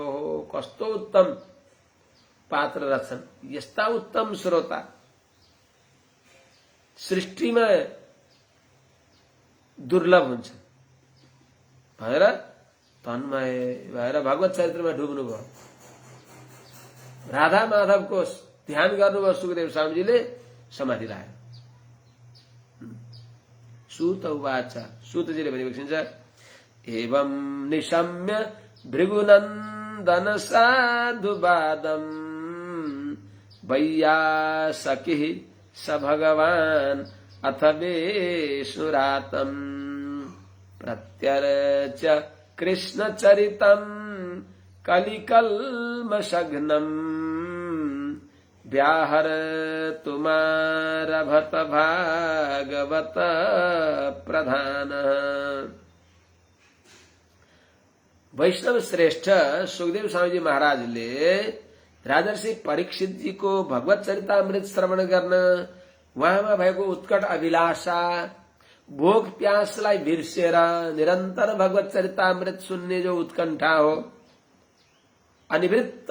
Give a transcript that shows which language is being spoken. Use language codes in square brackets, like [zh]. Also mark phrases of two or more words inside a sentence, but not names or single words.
[ne] हो, कस्तो उत्तम पात्र रहेछन्, यस्ता उत्तम श्रोता, सृष्टिमा दुर्लभ हुन्छ भनेर तन्मय भएर भगवत चरित्रमा डुब्नुभयो। राधा माधवको ध्यान गर्नुभयो सुखदेव स्वामीजीले, समाधि लाग्यो। [sa] सूत उवाच, [ne] सूतजीले भनेको छ, [sa] एवं निशम्य भृगुनन्दन साधुवादम वैयासकिः स भगवान् अथ वेशुरातम् प्रत्यर्च कृष्णचरितम् कलिकल्मषघ्नम् व्याहर्तुमारभत भागवत प्रधानः। [ne] वैष्णव श्रेष्ठ सुखदेव स्वामीजी महाराजले राजर्षि परीक्षित जी को भगवत चरितामृत श्रवण गर्न, उहाँमा भएको उत्कट अभिलाषा, भोक प्यासलाई बिर्सेर निरन्तर भगवत चरितामृत सुन्ने जो उत्कण्ठा हो, अनिवृत्त